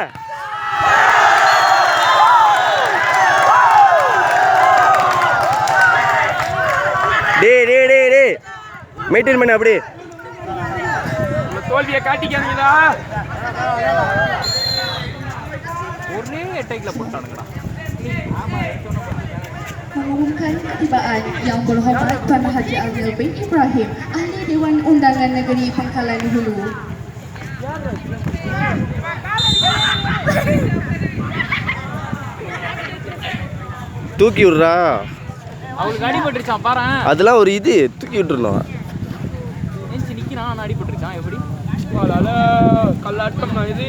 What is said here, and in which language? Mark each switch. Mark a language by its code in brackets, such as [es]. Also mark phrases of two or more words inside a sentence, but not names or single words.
[ta] டேய் டேய் டேய் டேய் மெயின்டைன் பண்ணு அப்படியே. தோல்வியை காட்டிக்காதீங்கடா. ஒரே அட்டாக்ல போட்டானுங்கடா. [ms] Mengumumkan ketibaan yang berhormat Tuan Haji Adil bin Ibrahim, Ahli Dewan Undangan Negeri Pangkalan Hulu. [ta] தூக்கி விடுறா. அவளுக்கு அடிபட்டுருச்சான் பாரு. அதெல்லாம் ஒரு இது தூக்கி விட்டுருணும். ஏஞ்சி நிற்கிறான். அடிபட்டுருச்சான். எப்படி கல்லாட்டம் இது